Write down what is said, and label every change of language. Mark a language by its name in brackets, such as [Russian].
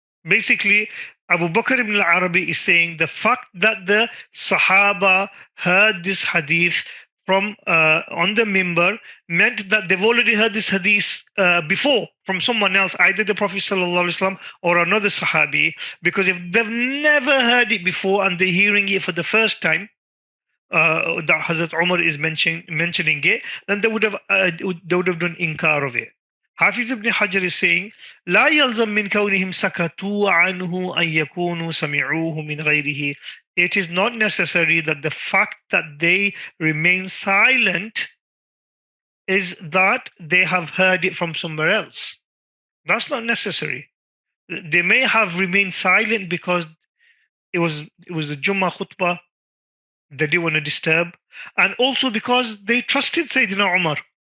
[English] Basically, Abu Bakr ibn al-Arabi is saying the fact that the Sahaba heard this hadith from on the minbar meant that they've already heard this hadith before from someone else, either the Prophet ﷺ or another Sahabi. Because if they've never heard it before and they're hearing it for the first time, that Hazrat Umar is mentioning it, then they would have done inkar of it. [Arabic] Hafiz ibn Hajar is saying, لا يلزم من كونهم سكتوا عنه أن يكونوا سمعوه من غيره. [English] It is not necessary that the fact that they remain silent is that they have heard it from somewhere else. That's not necessary. They may have remained silent because it was the Jummah khutbah, they didn't want to disturb, and also because they trusted Sayyidina Umar.